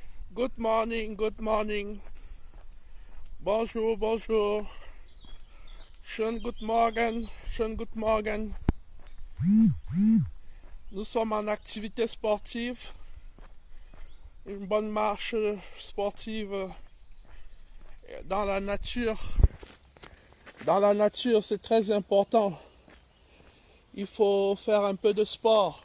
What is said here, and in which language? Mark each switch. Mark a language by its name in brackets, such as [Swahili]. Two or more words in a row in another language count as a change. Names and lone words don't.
[English] Good morning, good morning. [French] Bonjour, bonjour. [German] Schönen guten Morgen, schönen guten Morgen. [French] Nous sommes en activité sportive. Une bonne marche sportive dans la nature. Dans la nature, c'est très important. Il faut faire un peu de sport.